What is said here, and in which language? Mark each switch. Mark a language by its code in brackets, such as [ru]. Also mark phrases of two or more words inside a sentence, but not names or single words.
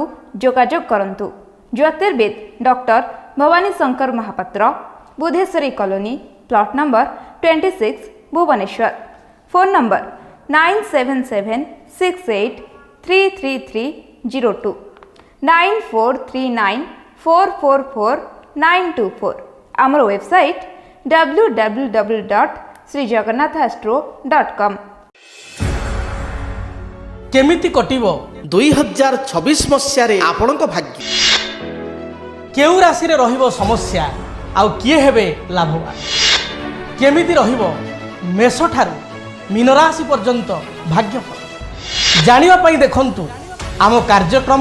[or] ଯୋଗାଯୋଗ କରନ୍ତୁ ଜ୍ୟୋତିର୍ବିଦ ଡକ୍ଟର ଭବାନୀ ଶଙ୍କର ମହାପାତ୍ର ବୁଧେଶ୍ୱରୀ କଲୋନୀ [en] plot number [or] 26 ଭୁବନେଶ୍ୱର [en] phone number [or] 9776833302 9439444924 आमर वेबसाइट www.srijagannathastro.com। କେମିତି କଟିବ 2026 ମସିହାରେ ଆପଣଙ୍କ ଭାଗ୍ୟ। କେଉଁ ରାଶିରେ ରହିବ ସମସ୍ୟା ଆଉ କିଏ ହେବେ ଲାଭବାନ? କେମିତି ରହିବ ମେଷଠାରୁ ମୀନ ରାଶି ପର୍ଯ୍ୟନ୍ତ ଭାଗ୍ୟଫଳ ଜାଣିବା ପାଇଁ ଦେଖନ୍ତୁ ଆମ କାର୍ଯ୍ୟକ୍ରମ